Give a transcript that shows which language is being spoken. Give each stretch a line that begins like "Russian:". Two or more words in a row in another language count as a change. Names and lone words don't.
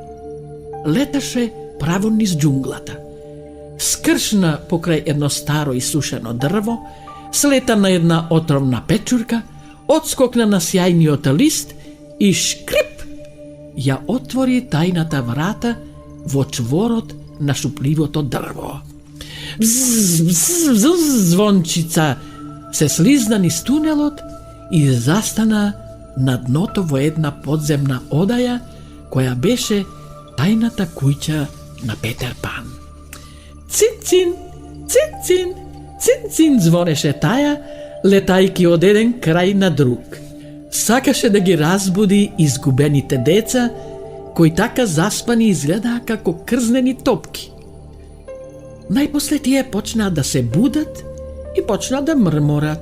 Macedonian: Леташе право низ џунглата. Скршна покрај едно старо и сушено дрво, слета на една отровна печурка, одскокна на сјајниот лист и шкрип ја отвори тајната врата во чворот на шупливото дрво. Бзз, бзз, бзз, Звончица се слизна низ тунелот и застана на дното во една подземна одаја која беше тајната куќа на Петар Пан. Цин-цин, цин-цин, цин-цин звонеше таја, летајки од еден крај на друг. Сакаше да ги разбуди изгубените деца, кои така заспани изгледаа како крзнени топки. Најпосле тие почнаа да се будат и почнаа да мрморат.